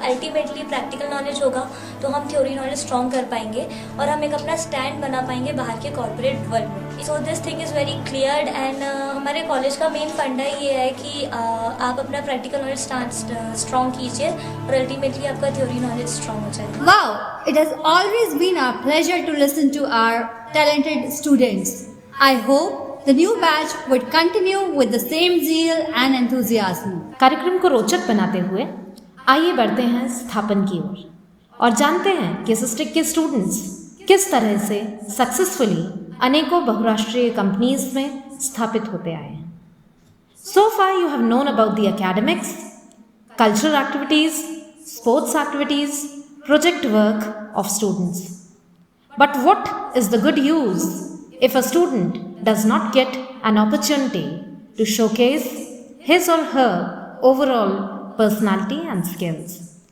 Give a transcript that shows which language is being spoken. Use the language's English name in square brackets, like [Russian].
[Hindi] Ultimately practical knowledge होगा तो हम थ्योरी नॉलेज स्ट्रॉन्ग कर पाएंगे और हम एक अपना स्टैंड बना पाएंगे बाहर के कॉर्पोरेट वर्ल्ड में। [English] so this thing is very clear and [Hindi] हमारे कॉलेज का मेन फंडा ये है कि आप अपना प्रैक्टिकल नॉलेज स्ट्रॉन्ग कीजिए और अल्टीमेटली आपका थ्योरी नॉलेज स्ट्रॉन्ग हो जाएगा। [English] Wow, it has always been our pleasure to listen to our talented students. I hope the new batch would continue with the same zeal and enthusiasm. [Hindi] कार्यक्रम को रोचक बनाते हुए आइए बढ़ते हैं स्थापन की ओर और जानते हैं कि सिस्टेक के स्टूडेंट्स किस तरह से सक्सेसफुली अनेकों बहुराष्ट्रीय कंपनीज में स्थापित होते आए हैं। [English] So far you have known about the academics, cultural activities, sports activities, project work of students. But what is the good use if a student does not get an opportunity to showcase his or her overall personality and skills?